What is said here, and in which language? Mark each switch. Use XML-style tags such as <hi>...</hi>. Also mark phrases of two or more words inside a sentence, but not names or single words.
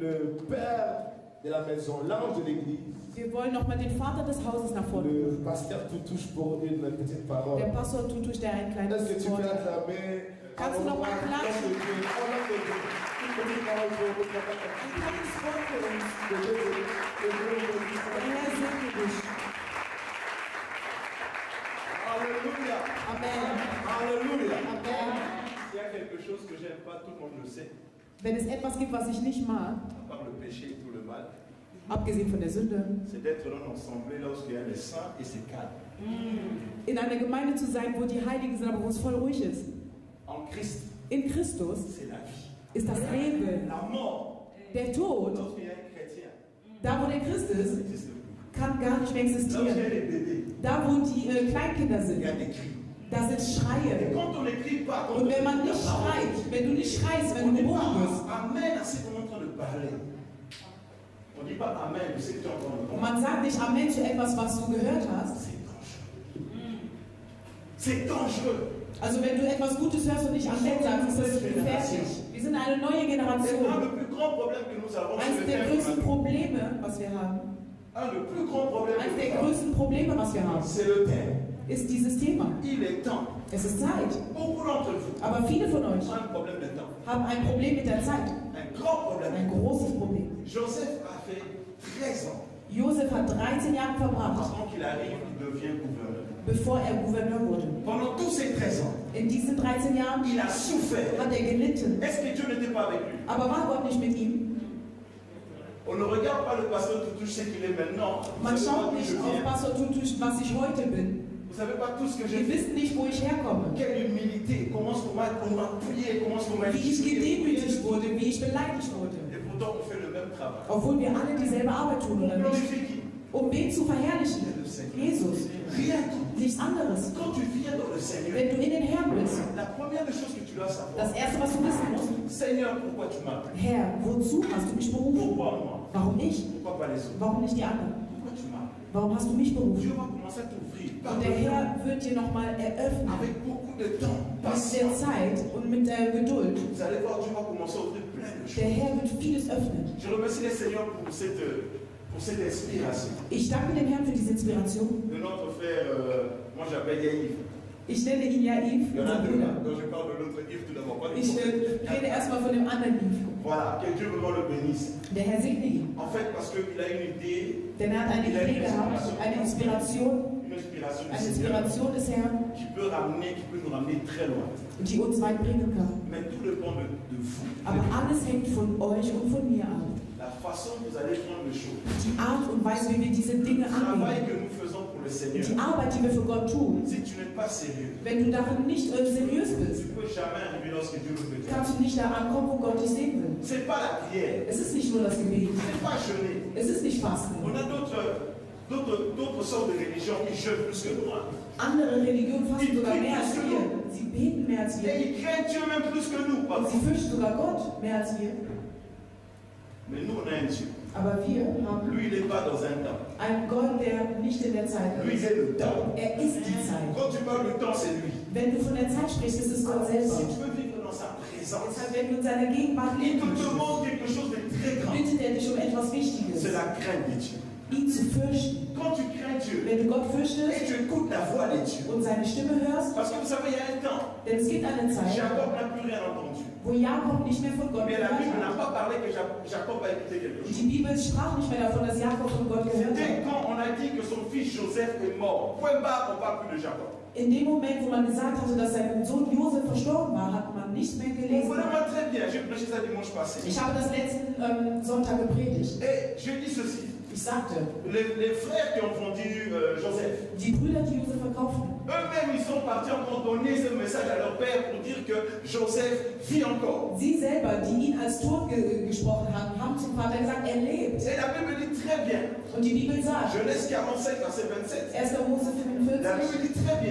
<fr>le père de la maison, l'ange de l'église.</fr> <de>Wir wollen nochmal den Vater des Hauses nach vorne.</de> <fr>Le pasteur Toutouche pour une petite parole.</fr> <de>Der Pastor Tutusch, der ein kleines</de> <fr>Est-ce que tu peux</fr> <de>Wort hat.</de> <fr>acclamer?</fr> <de>Kannst du noch mal klatschen?</de> <fr>Une petite parole pour votre papa.</fr> <de>Ein kleines Wort für uns.</de> <fr>Que Dieu bénisse.</fr> <de>Der Herr segne dich.</de> <fr>Alléluia. Amen. Alléluia. Amen. S'il y a quelque chose que j'aime pas, tout le monde le sait,</fr> <de>Wenn es etwas gibt, was ich nicht mag,</de> <fr>à part le péché et tout le mal,</fr> <de>abgesehen von der Sünde,</de> <fr>c'est d'être dans une assemblée lorsqu'il y a les saints et c'est calme.</fr> <de>in einer Gemeinde zu sein, wo die Heiligen sind, aber wo es voll ruhig ist.</de> <fr>En Christ,</fr> <de>In Christus</de> <fr>c'est la vie.</fr> <de>ist das Leben.</de> <fr>La mort,</fr> <de>Der Tod,</de> <fr>lorsqu'il y a un chrétien,</fr> <de>da wo der Christ ist,</de> <fr>n'existe plus.</fr> <de>kann gar nicht mehr</de> <fr>Lorsqu'il y a</fr> <de>existieren.</de> <fr>les bébés,</fr> <de>Da wo die Kleinkinder</de> <fr>il</fr> <de>sind,</de> <fr>y a des cris.</fr> <de>da sind</de> <fr>Et</fr> <de>Schreie.</de> <fr>quand on ne crie pas, quand</fr> <de>Und</de> <fr>on</fr> <de>wenn man</de> <fr>ne</fr> <de>nicht</de> <fr>crie pas,</fr> <de>schreit, wenn du nicht schreist,</de> <fr>on</fr> <de>wenn du</de> <fr>n'est</fr> <de>geboren wirst,</de> <fr>pas amen à ce qu'on est en train de parler. On ne dit pas amen de ce que tu es en train de</fr> <de>und</de> <fr>parler.</fr> <de>man sagt nicht Amen zu etwas, was du gehört hast.</de> <fr>C'est dangereux. C'est dangereux.</fr> <de>Also wenn du etwas Gutes hörst und nicht Amen sagst, ist das gefährlich. Wir sind eine neue</de> <fr>C'est un</fr> <de>Generation.</de> <fr>le plus grand problème que nous avons</fr> <de>Eines</de> <fr>sur le</fr> <de>der</de> <fr>terre.</fr> <de>größten Probleme, was wir haben,</de> <fr>Un des plus grands problèmes</fr> <de>eines</de> <fr>que</fr> <de>der</de> <fr>nous avons,</fr> <de>größten Probleme, was wir haben,</de> <fr>c'est le thème.</fr> <de>ist dieses Thema.</de> <fr>Il est temps.</fr> <de>Es ist Zeit.</de> <fr>Beaucoup d'entre vous</fr> <de>Aber viele von euch</de> <fr>ont un problème de temps.</fr> <de>haben ein Problem mit der Zeit.</de> <fr>Un grand problème.</fr> <de>Ein großes Problem.</de> <fr>Joseph a fait 13 ans.</fr> <de>Josef hat 13 Jahre verbracht,</de> <fr>Avant qu'il arrive, il devient gouverneur.</fr> <de>bevor er Gouverneur wurde.</de> <fr>Pendant tous ces 13 ans,</fr> <de>In diesen 13 Jahren</de> <fr>il a souffert.</fr> <de>hat er gelitten.</de> <fr>Est-ce que Dieu n'était pas avec lui?</fr> <de>Aber war Gott nicht mit ihm?</de> <fr>On ne regarde pas le pasteur Toutouche, ce qu'il est maintenant. Vous</fr> <de>Man</de> <fr>savez pas</fr> <de>schaut</de> <fr>d'où</fr> <de>nicht</de> <fr>je</fr> <de>auf</de> <fr>viens.</fr> <de>Pastor Tutusch, was ich heute bin.</de> <fr>Vous savez pas tout ce que j'ai</fr> <de>Wir</de> <fr>fait.</fr> <de>wissen nicht, wo ich herkomme.</de> <fr>Quelle humilité. Comment on m'a prié, comment on m'a</fr> <de>Wie ich gedemütigt wurde, wie ich beleidigt wurde.</de> <fr>Et pourtant, on fait le même travail.</fr> <de>Obwohl wir alle dieselbe Arbeit tun, oder</de> <fr>On</fr> <de>nicht?</de> <fr>glorifie qui?</fr> <de>Um wen zu verherrlichen? Jesus.</de> <fr>Rien d'autre.</fr> <de>Nichts anderes.</de> <fr>Quand tu viens dans le Seigneur,</fr> <de>Wenn du in den Herrn bist,</de> <fr>la première des choses que tu dois savoir,</fr> <de>das Erste, was du wissen musst,</de> <fr>Seigneur, pourquoi tu m'as appelé?</fr> <de>Herr, wozu hast du mich berufen?</de> <fr>Pourquoi moi?</fr> <de>Warum ich?</de> <fr>Pourquoi pas les autres?</fr> <de>Warum nicht die anderen?</de> <fr>Pourquoi tu m'as appelé?</fr> <de>Warum hast du mich berufen?</de> <fr>Dieu va commencer à t'ouvrir par</fr> <de>Und</de> <fr>le</fr> <de>der</de> <fr>temps,</fr> <de>Herr wird dir nochmal eröffnen,</de> <fr>avec beaucoup de temps,</fr> <de>mit der</de> <fr>patience.</fr> <de>Zeit und mit der Geduld.</de> <fr>Vous allez voir, Dieu va commencer à ouvrir plein de</fr> <de>Der</de> <fr>choses.</fr> <de>Herr wird vieles öffnen.</de> <fr>Je remercie le Seigneur pour cette inspiration.</fr> <de>Ich danke dem Herrn für diese Inspiration.</de> <fr>De notre frère, moi j'appelle Yaïf.</fr> <de>Ich nenne ihn ja Yves,</de> <fr>Il y en</fr> <de>unser</de> <fr>a deux là.</fr> <de>Bruder.</de> <fr>Donc je parle de l'autre Yves tout d'abord. Pas du</fr> <de>Ich</de> <fr>prophète.</fr> <de>rede erstmal von dem anderen Yves.</de> <fr>Voilà, que Dieu vraiment le bénisse.</fr> <de>Der Herr segne ihn.</de> <fr>En fait, parce qu'il a une idée,</fr> <de>Denn er hat eine Idee gehabt, eine Inspiration</de> <fr>une inspiration du</fr> <de>Eine</de> <fr>Seigneur</fr> <de>Inspiration des Herrn,</de> <fr>qui peut nous ramener très loin.</fr> <de>die uns weit bringen kann.</de> <fr>Mais tout dépend de vous.</fr> <de>Aber alles hängt von euch und von mir ab.</de> <fr>La façon dont vous allez prendre les choses.</fr> <de>Die Art und Weise, wie wir diese Dinge</de> <fr>Le travail</fr> <de>angehen.</de> <fr>que nous faisons pour le Seigneur.</fr> <de>Die Arbeit, die wir für Gott tun.</de> <fr>Si tu n'es pas sérieux,</fr> <de>Wenn du darin nicht seriös</de> <fr>tu</fr> <de>bist,</de> <fr>ne peux jamais arriver lorsque Dieu veut te dire.</fr> <de>kannst du nicht da ankommen, wo Gott dich sehen will.</de> <fr>C'est pas la prière,</fr> <de>Es ist nicht nur das Gebet.</de> <fr>c'est pas jeûner.</fr> <de>Es ist nicht Fasten.</de> <fr>On a d'autres sortes de religions qui jeûnent plus que nous. Hein.</fr> <de>Andere Religionen fasten sogar mehr als wir. Sie beten mehr als</de> <fr>Et</fr> <de>wir.</de> <fr>ils craignent Dieu même plus que nous.</fr> <de>Und</de> <fr>Pardon.</fr> <de>sie fürchten sogar Gott mehr als wir.</de> <fr>Mais nous, on a un Dieu.</fr> <de>Aber wir haben</de> <fr>Lui, il n'est pas dans un temps.</fr> <de>einen Gott, der nicht in der Zeit</de> <fr>Lui, il</fr> <de>ist.</de> <fr>est le temps.</fr> <de>Er ist die Zeit.</de> <fr>Quand tu parles du temps, c'est lui.</fr> <de>Wenn du von der Zeit sprichst, ist es Gott</de> <fr>Si</fr> <de>selber.</de> <fr>tu veux vivre dans sa présence,</fr> <de>Deshalb, wenn du in seiner Gegenwart</de> <fr>il</fr> <de>leben</de> <fr>te</fr> <de>möchtest,</de> <fr>demande quelque chose de très grand.</fr> <de>bittet er dich um etwas Wichtiges,</de> <fr>C'est la crainte de Dieu.</fr> <de>ihn zu fürchten.</de> <fr>Quand tu crains Dieu</fr> <de>Wenn du Gott</de> <fr>et</fr> <de>fürchtest</de> <fr>tu écoutes la voix de Dieu,</fr> <de>und seine Stimme hörst,</de> <fr>parce que vous savez, il y a un temps,</fr> <de>denn es gibt eine Zeit,</de> <fr>Jacob n'a plus rien entendu.</fr> <de>wo Jakob nicht mehr von Gott</de> <fr>Mais la</fr> <de>gehört</de> <fr>Bible n'a</fr> <de>hat.</de> <fr>pas parlé que Jacob a écouté quelque chose.</fr> <de>Die Bibel sprach nicht mehr davon, dass Jakob von Gott gehört</de> <fr>Dès</fr> <de>hat.</de> <fr>quand on a dit que son fils Joseph est mort, point barre, on ne parle plus de Jacob.</fr> <de>In dem Moment, wo man gesagt hatte, dass sein Sohn Josef verstorben war, hat man nicht mehr gelesen.</de> <fr>Comprenez-moi très bien, j'ai prêché ça dimanche passé.</fr> <de>Ich habe das letzten Sonntag gepredigt.</de> <fr>Et je dis ceci,</fr> <de>Ich sagte,</de> <fr>les frères qui ont vendu Joseph,</fr> <de>die Brüder, die Josef verkauften,</de> <fr>eux-mêmes ils sont partis encore donner ce message à leur père pour dire que Joseph vit encore.</fr> <de>sie selber, die ihn als tot gesprochen haben, haben zum Vater gesagt, er lebt.</de> <fr>Et la Bible dit très bien,</fr> <de>Und die Bibel sagt,</de> <fr>Genèse 45, verset 27,</fr> <de>1. Mose</de> <fr>la 45, Bible dit très bien,</fr>